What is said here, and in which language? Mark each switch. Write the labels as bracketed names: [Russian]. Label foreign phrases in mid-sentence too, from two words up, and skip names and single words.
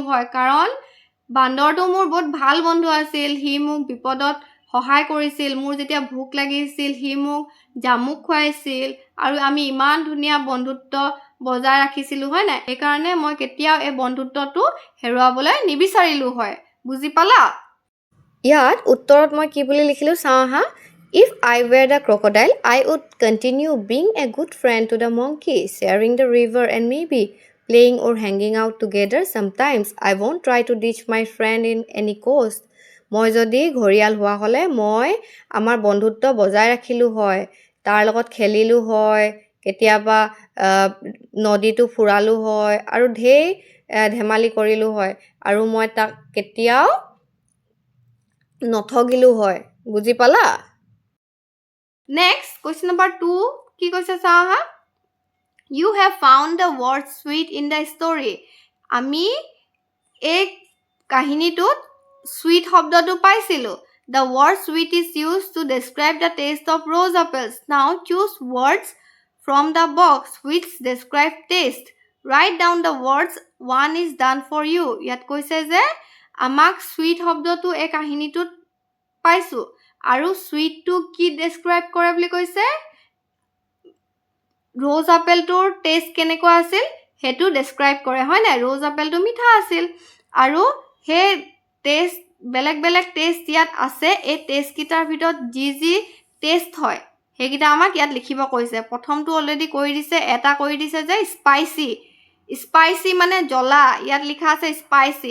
[Assamese] হয় কাৰণ বান্দৰটো মোৰ বহুত ভাল বন্ধু আছিল হি মোক বিপদত সহায় কৰিছিল মোৰ যেতিয়া ভোক লাগিছিল হি মোক জামুক খুৱাইছিল আৰু আমি ইমান ধুনীয়া বন্ধুত্ব বজাই ৰাখিছিলো হয় নাই সেইকাৰণে মই কেতিয়াও এই বন্ধুত্বটো হেৰুৱাবলৈ নিবিচাৰিলো হয় বুজি পালা ইয়াত উত্তৰত মই কি বুলি লিখিলো চাওঁ হা [English] If I were the crocodile, I would continue being a good friend to the monkey, sharing the river and maybe playing or hanging out together sometimes. I won't try to ditch my friend in any coast. [Assamese] মই যদি ঘৰিয়াল হোৱা হলে মই আমাৰ বন্ধুত্ব বজাই ৰাখিলো হয় তাৰ লগত খেলিলো হয় কেতিয়াবা নদীটো ফুৰালো হয় আৰু ঢেৰ ধেমালি কৰিলো হয় আৰু মই তাক কেতিয়াও নথগিলো হয় বুজি পালা [English] Next, question number 2. [Assamese] কি কৈছে চাওঁ হা [English] You have found the word sweet in the story. [Assamese] আমি এই কাহিনীটোত sweet শব্দটো পাইছিলোঁ. [English] The word sweet is used to describe the taste of rose apples. Now choose words from the box which describe taste. Write down the words one is done for you. [Assamese] ইয়াত কৈছে যে আমাক sweet শব্দটো এই কাহিনীটোত পাইছোঁ আৰু সুইটটো কি ডেছক্ৰাইব কৰে বুলি কৈছে ৰ'জ আপেলটোৰ টেষ্ট কেনেকুৱা আছিল হেতু ডেছক্ৰাইব কৰে হয় নাই ৰ'জ আপেলটো মিঠা আছিল আৰু হে টেষ্ট বেলেগ বেলেগ টেষ্ট ইয়াত আছে এই টেষ্ট কিটাৰ ভিতৰত যি টেষ্ট হয় হেগিটা আমাক ইয়াত লিখিব কৈছে প্ৰথমটো অলৰেডি কৰি দিছে এটা কৰি দিছে যে স্পাইসি মানে জ্বলা ইয়াত লিখা আছে স্পাইসি